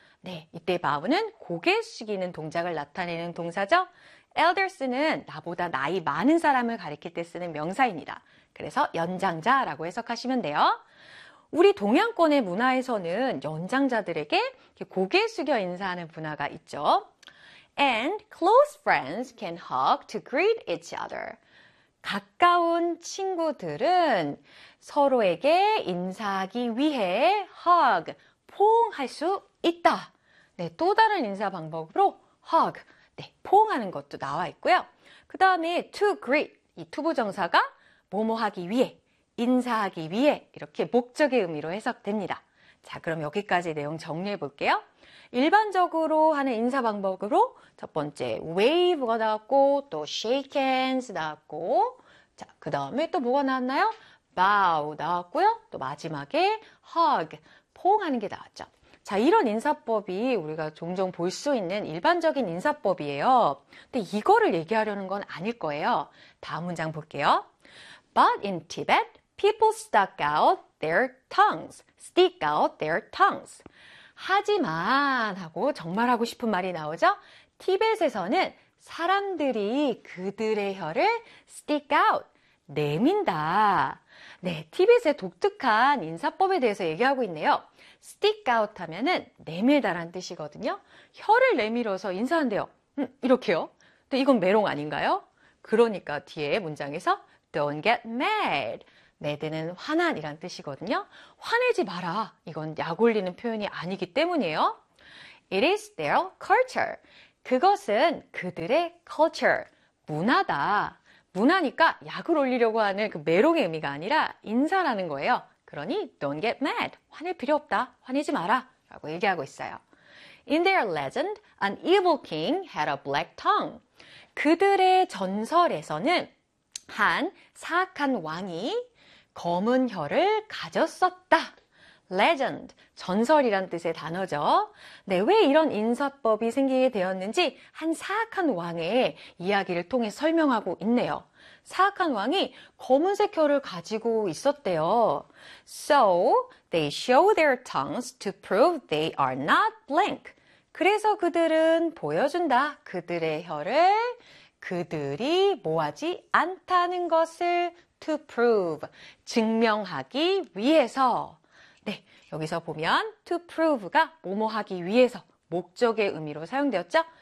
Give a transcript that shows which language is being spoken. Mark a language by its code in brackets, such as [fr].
[ko] 네, 이때 바우는 고개 숙이는 동작을 나타내는 동사죠. Elders는 나보다 나이 많은 사람을 가리킬 때 쓰는 명사입니다. 그래서 연장자라고 해석하시면 돼요. 우리 동양권의 문화에서는 연장자들에게 고개 숙여 인사하는 문화가 있죠. [en] And close friends can hug to greet each other. [ko] 가까운 친구들은 서로에게 인사하기 위해 hug, 포옹할 수 있다. 네, 또 다른 인사 방법으로 hug, 네, 포옹하는 것도 나와 있고요. 그 다음에 to greet, 이 투부 정사가 뭐뭐 하기 위해, 인사하기 위해, 이렇게 목적의 의미로 해석됩니다. 자, 그럼 여기까지 내용 정리해 볼게요. 일반적으로 하는 인사 방법으로 첫 번째 wave가 나왔고, 또 shake hands 나왔고, 자, 그 다음에 또 뭐가 나왔나요? bow 나왔고요. 또 마지막에 hug, 포옹하는 게 나왔죠. 자, 이런 인사법이 우리가 종종 볼수 있는 일반적인 인사법이에요. 근데 이거를 얘기하려는 건 아닐 거예요. 다음 문장 볼게요. [en] But in Tibet, people stuck out their tongues. Stick out their tongues. [ko] 하지만 하고 정말 하고 싶은 말이 나오죠? 티벳에서는 사람들이 그들의 혀를 stick out, 내민다. 네, 티벳의 독특한 인사법에 대해서 얘기하고 있네요. Stick out 하면은 내밀다란 뜻이거든요. 혀를 내밀어서 인사한대요. 이렇게요. 근데 이건 메롱 아닌가요? 그러니까 뒤에 문장에서 [en] Don't get mad. [ko] 매드는 화난이란 뜻이거든요. 화내지 마라. 이건 약 올리는 표현이 아니기 때문이에요. [en] It is their culture. [ko] 그것은 그들의 culture, 문화다. 문화니까 약을 올리려고 하는 그 메롱의 의미가 아니라 인사라는 거예요. 그러니 [en] don't get mad. [ko] 화낼 필요 없다. 화내지 마라. 라고 얘기하고 있어요. [en] In their legend, an evil king had a black tongue. [ko] 그들의 전설에서는 한 사악한 왕이 검은 혀를 가졌었다. Legend, 전설이란 뜻의 단어죠. 네, 왜 이런 인사법이 생기게 되었는지 한 사악한 왕의 이야기를 통해 설명하고 있네요. 사악한 왕이 검은색 혀를 가지고 있었대요. [en] So they show their tongues to prove they are not blank. [ko] 그래서 그들은 보여준다. 그들의 혀를 그들이 모하지 않다는 것을 to prove, 증명하기 위해서. 네, 여기서 보면 to prove가 뭐뭐 하기 위해서, 목적의 의미로 사용되었죠?